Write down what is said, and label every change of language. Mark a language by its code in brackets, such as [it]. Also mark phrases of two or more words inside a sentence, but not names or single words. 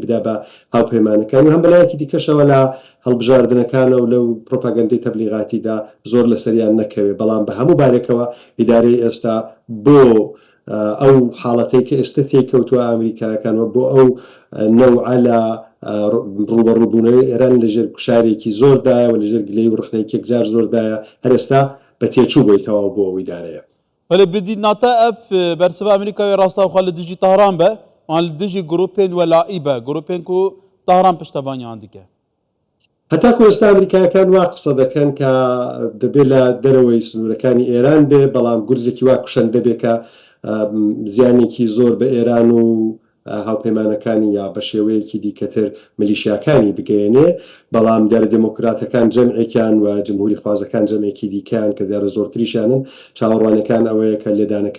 [ckb] بدا بە هاوپەیمانەکان و هەم بەلایەکی دیکەشەوە لە هەڵبژاردنەکانە و لەو پرۆپاگەندەی تەبلیغاتیدا زۆر لەسەریان نەکەوێت بەڵام بە هەموو بارێکەوە ئیدارەی ئێستا بۆ ئەو حاڵەتەی کە ئێستا تێکەوتووە ئەمریکایەکانەوە بۆ ئەو نەوعە لە ڕوبەڕووبوونەوەی ئێران لەژێر کوشارێکی زۆردایە و لەژێر گلەی و ڕخنەیەکێک جار زۆردایە هەر ئێستا بە تێچوو بۆی تەواو بۆ ئەو ئیدارەیە. [ku] Beli bidî nate ev bersiva Amerikayê rastaxwe li dijî Tehran be an li dijî grupên welayî be grupên ku Tehran piştevaniyan dike. [ckb] هەتاکو ئێستا ئەمریکایەکان وا قسە دەکەن کە دەبێت لە دەرەوەی سنوورەکانی ئێران بێ بەڵام گورزێکی وا کوشەن دەبێت کە زیانێکی زۆر بە ئێران و هاوپەیمانەکانی یا بە شێوەیەکی دیکەتر ملیشیاکانی بگەێنێ بەڵام دیارە دموکراتەکان جەمعێکیان و جمهوری خوازەکان جەمعێکی دیکەیان کە دیارە زۆرتریشانن چاوەڕوانەکان ئەوەیە کە لێدانەکە